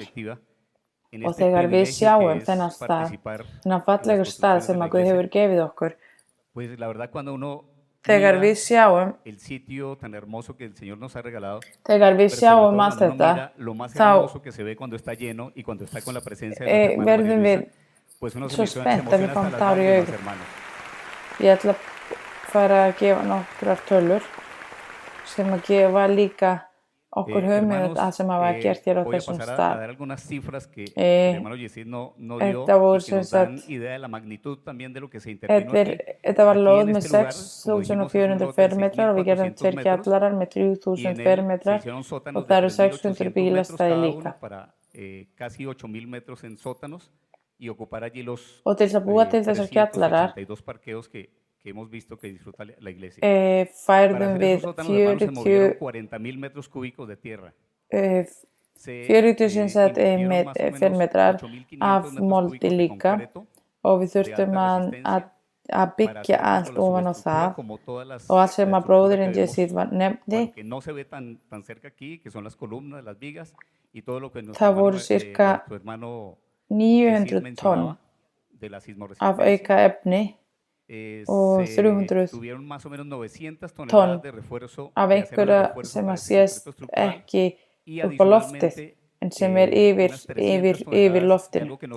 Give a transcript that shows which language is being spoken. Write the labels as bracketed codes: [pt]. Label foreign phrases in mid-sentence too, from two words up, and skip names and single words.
[is] Og þegar við sjáum þennan stað, þennan fallegur stað sem að Guð hefur gefið okkur, þegar við sjáum allt þetta, þá verðum við svo spennt að við fáum tár í augun. Ég ætla að fara að gefa nokkrar tölur sem að gefa líka okkur hugmynd sem hafa gert hér á [es] voy a [is] þessum [es] pasar a [is] stað. [es] dar algunas cifras que el hermano Yesid no dio [is] Þetta voru [es] y que [is] sem [es] nos dan [is] sagt, [es] idea de la magnitud también de lo que se intervino aquí. [is] þetta var [es] Aquí [is] lóð [es] en [is] með [es] este lugar, como dijimos, es un [is] 6.400 [es] lote de [is] fermetrar og við gerðum [es] 6.400 [is] tveir [es] metros [is] kjallarar með [es] y [is] 3.000 [es] en él se [is] fermetrar [es] hicieron [is] og [es] sótanos [is] það [es] de [is] eru 600 [es] 3.800 metros [is] bílastæði [es] cada [is] líka. [es] uno para casi 8.000 metros en sótanos y ocupar allí los [is] Og til þess að búa til þessar kjallarar [es] 382 parqueos que hemos visto que disfruta la iglesia. [is] færðum [es] Para hacer [is] við [es] esos sótanos, hermanos, se movieron [is] 40 [es] 40.000 metros cúbicos de tierra. [is] 40 sem sagt fermetrar af moldi líka og við þurftum að byggja allt ofan á það og allt sem að bróðurinn Yesid nefndi, það voru cirka 900 tonn af auka efni og 300 tonn af einhverja sem að sést ekki upp á loftið en sem yfir loftin.